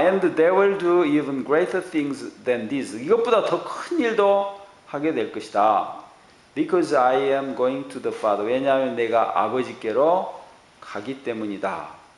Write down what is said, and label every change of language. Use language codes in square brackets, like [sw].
[en] And they will do even greater things than this. [ko] 이것보다 더 큰 일도 하게 될 것이다. [en] Because I am going to the Father. [ko] 왜냐하면 내가 아버지께로 가기 때문이다.